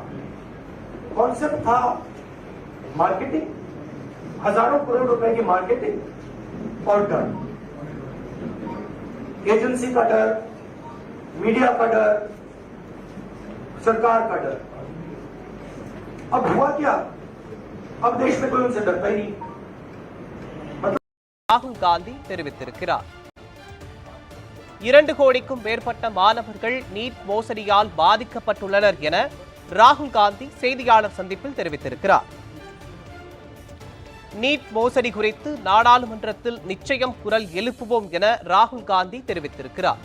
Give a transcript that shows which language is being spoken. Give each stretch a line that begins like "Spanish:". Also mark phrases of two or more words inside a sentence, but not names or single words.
Hindi: कॉन्सेप्ट था मार्केटिंग, हजारों करोड़ रुपए की मार्केटिंग और डर, एजेंसी का डर, मीडिया का डर, सरकार का डर। अब हुआ क्या? अब देश में कोई उनसे डरता ही नहीं।
Tamil: ராகுல் காந்தி தெரிவித்திருக்கிறார். 2 கோடிக்கும் மேற்பட்ட மாணவர்கள் நீட் மோசடியால் பாதிக்கப்பட்டுள்ளனர் என ராகுல் காந்தி செய்தியாளர் சந்திப்பில் தெரிவித்திருக்கிறார். நீட் மோசடி குறித்து நாடாளுமன்றத்தில் நிச்சயம் குரல் எழுப்புவோம் என ராகுல் காந்தி தெரிவித்திருக்கிறார்.